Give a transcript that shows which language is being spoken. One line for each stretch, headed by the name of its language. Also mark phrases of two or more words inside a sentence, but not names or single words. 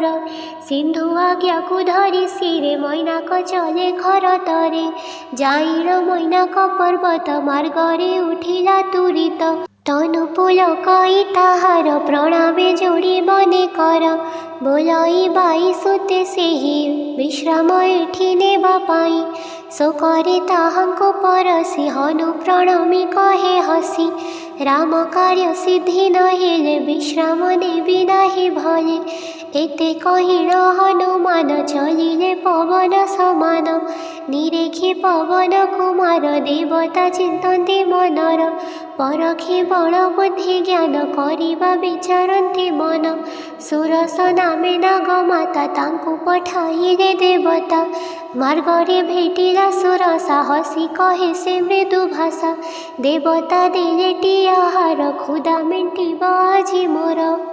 Odia: ସିନ୍ଧୁ ଆଜ୍ଞାକୁ ଧରି ଶିରେ ମୈନାକ ଚଲେ ଖର ତରେ। ଯାଇଳ ମୈନାକ ପର୍ବତ ମାର୍ଗରେ ଉଠିଲା ତୁରିତ। ତନୁ ପୁଲକଇ ତାହାର ପ୍ରଣାମେ ଯୋଡ଼ି ବନେ କର। ବୋଲଇ ବାଇ ସୁତେ ସେହି ବିଶ୍ରାମ ଏଠି ନେବା ପାଇଁ। ଶୋକରେ ତାହାଙ୍କୁ ପରଶି ହନୁ ପ୍ରଣମି କହେ ହସି ରାମ କାର୍ଯ୍ୟ ସିଦ୍ଧି ନହେଲେ ବିଶ୍ରାମ ନେବି ନାହିଁ ଭଲେ ଏତେ କହିଣ ହନୁମାନ ଚଳିଲେ ପବନ ସମାନ ନିରେଖେ ପବନ କୁମାର ଦେବତା ଚିନ୍ତନ୍ତି ମନର ପରଖେ ବଳ ବୁଦ୍ଧି ଜ୍ଞାନ କରିବା ବିଚାରନ୍ତି ମନ ସୁରସ ନାମେ ନାଗମାତା ତାଙ୍କୁ ପଠାଇଲେ ଦେବତା ମାର୍ଗରେ ଭେଟିଲା ସୁରସା ହସି କହେ ସେ ମୃଦୁ ଭାଷା ଦେବତା ଦେଲେ ଟି ଆହାର କ୍ଷୁଧା ମେଣ୍ଟିବ ଆଜି ମୋର।